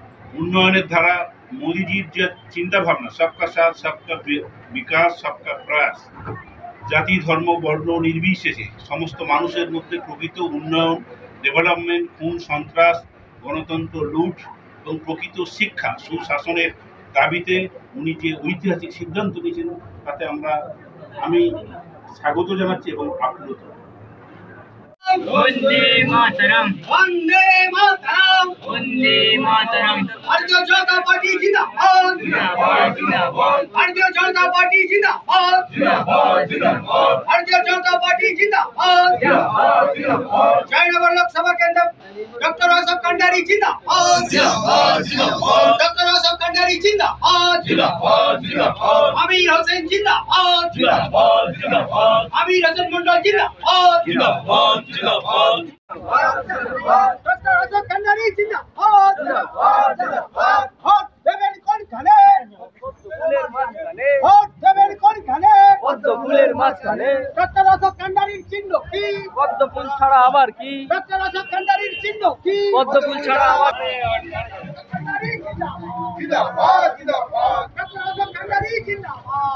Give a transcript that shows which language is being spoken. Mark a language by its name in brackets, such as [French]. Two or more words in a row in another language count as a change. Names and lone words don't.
[Bangla] উন্নয়নের ধারা মোদিজির যে চিন্তা ভাবনা [Hindi] सबका साथ सबका विकास सबका प्रयास, [Bangla] জাতি ধর্ম বর্ণ নির্বিশেষে সমস্ত মানুষের মধ্যে প্রকৃত উন্নয়ন, ডেভেলপমেন্ট, খুন সন্ত্রাস, গণতন্ত্র লুট এবং প্রকৃত শিক্ষা সুশাসনের দাবিতে উনি যে ঐতিহাসিক সিদ্ধান্ত নিয়েছেন তাতে আমি স্বাগত জানাচ্ছি এবং আপ্লুত। [Hindi] वंदे मातरम वंदे मातरम वंदे मातरम भारतीय जनता पार्टी जिंदाबाद जिंदाबाद जिंदाबाद भारतीय जनता पार्टी जिंदाबाद जिंदाबाद जिंदाबाद भारतीय जनता पार्टी जिंदाबाद जिंदाबाद जिंदाबाद जयनगर लोकसभा केंद्र डॉक्टर आसफ कंडारी जिंदाबाद जिंदाबाद जिंदाबाद डॉक्टर आसफ कंडारी जिंदाबाद जिंदाबाद जिंदाबाद आमिर हुसैन जिंदाबाद जिंदाबाद जिंदाबाद आमिर हसन मंडल जिंदाबाद जिंदाबाद जिंदाबाद डॉक्टर आसफ कंडारी जिंदाबाद जिंदाबाद जिंदाबाद [Bangla] ভোট দেবেন কোন খানে ফুলের মাঝখানে ভোট দেবেন কোনখানে পদ্ম ফুলের মাঝখানে ডক্টর আশোক কান্ডারির চিহ্ন কি পদ্ম ফুল ছাড়া আবার কি ডক্টর আশোক কান্ডারির চিহ্ন কি পদ্ম ফুল ছাড়া আবার জিন্দাবাদ জিন্দাবাদ ডক্টর আশোক কান্ডারি জিন্দাবাদ